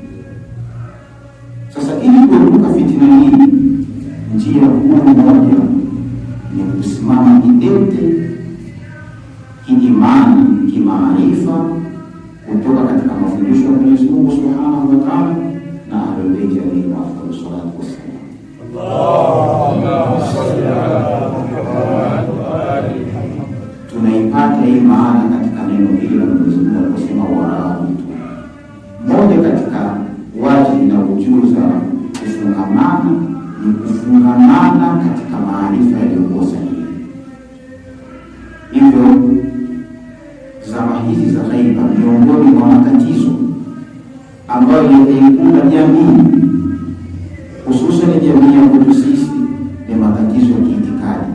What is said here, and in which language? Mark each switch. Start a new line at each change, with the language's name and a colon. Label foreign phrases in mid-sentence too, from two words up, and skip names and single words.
Swahili: Sasa ili kuepuka fitina hii, njia kuu moja ni kusimama kidete kiimani, kimaarifa kutoka katika mafundisho ya Mwenyezi Mungu
Arabic: سبحانه وتعالى
Swahili: na
Arabic: أهل البيت عليهم أفضل الصلاة والسلام. اللهم صل على محمد وآل محمد.
Swahili: Tunaipata hii maana katika neno hili la Mwenyezi Mungu aliposema warabitu. Moja katika wajibu na ujuzi kufungamana ni kufungamana katika maarifa yaliyokuwa sahihi. Hivyo zama hizi za ghaiba, miongoni mwa matatizo ambayo yataikuta jamii, hususan jamii ya kwetu sisi, ni matatizo ya kiitikadi.